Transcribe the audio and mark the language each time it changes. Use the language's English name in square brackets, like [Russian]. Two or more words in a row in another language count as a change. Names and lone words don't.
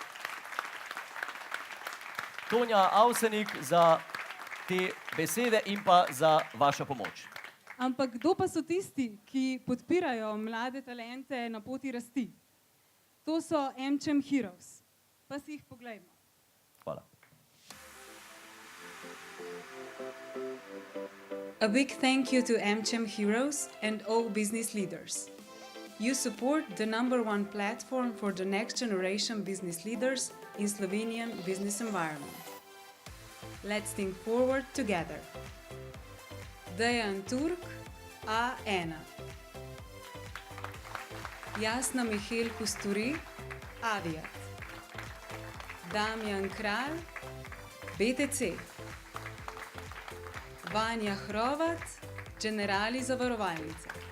[Slovenian] Tonja Avsenik za te besede in pa za vašo pomoč. Ampak kdo pa so tisti, ki podpirajo mlade talente na poti rasti? To so AmCham Heroes. Pa si jih poglejmo. Hvala. [English] A big thank you to AmCham Heroes and all business leaders. You support the #1 platform for the next generation business leaders in Slovenian business environment. Let's think forward together. Dejan Turk, A1. Jasna Mihael Kusturi, Aviat. Damjan Kralj, BTC. Vanja Hrovat, Generali zavarovalnice.